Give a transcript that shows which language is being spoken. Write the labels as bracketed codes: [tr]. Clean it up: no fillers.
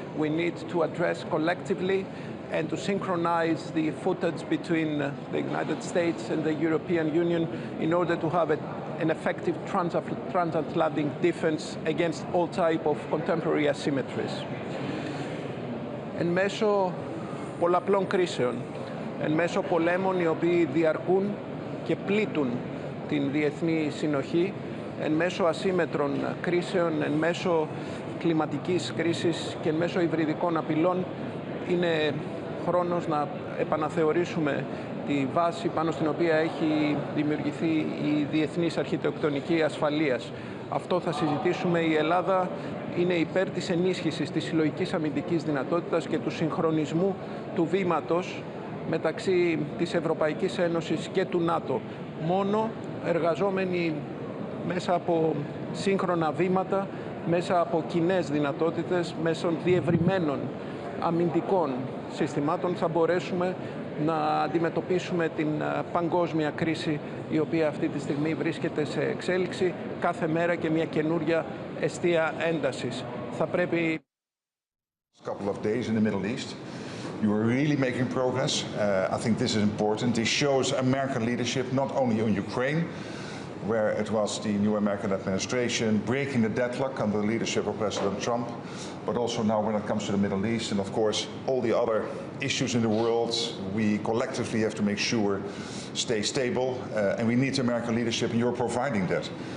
[en] We need to address collectively and to synchronize the footage between the United States and the European Union in order to have an effective transatlantic defense against all type of contemporary asymmetries. [el] Εν μέσω πολλαπλών κρίσεων, εν μέσω πολέμων οι οποίοι διαρκούν και πλήττουν την διεθνή συνοχή, εν μέσω ασύμετρων κρίσεων, εν μέσω κλιματικής κρίσης και εν μέσω υβριδικών απειλών, είναι χρόνος να επαναθεωρήσουμε τη βάση πάνω στην οποία έχει δημιουργηθεί η διεθνής αρχιτεκτονική ασφαλείας. Αυτό θα συζητήσουμε. Η Ελλάδα είναι υπέρ της ενίσχυσης της συλλογικής αμυντικής δυνατότητας και του συγχρονισμού του βήματος μεταξύ της Ευρωπαϊκής Ένωσης και του ΝΑΤΟ. Μόνο εργαζόμενοι μέσα από σύγχρονα βήματα, μέσα από κοινές δυνατότητες, μέσω διευρυμένων αμυντικών συστημάτων θα μπορέσουμε να αντιμετωπίσουμε την παγκόσμια κρίση η οποία αυτή τη στιγμή βρίσκεται σε εξέλιξη, κάθε μέρα και μια καινούρια εστία έντασης. Θα πρέπει... [en] Couple of days in the Middle East. You are really making progress. I think this is important. This shows American leadership not only on Ukraine, where it was the new American administration breaking the deadlock under the leadership of President Trump, but also now when it comes to the Middle East and of course all the other issues in the world, we collectively have to make sure stay stable and we need American leadership and you're providing that.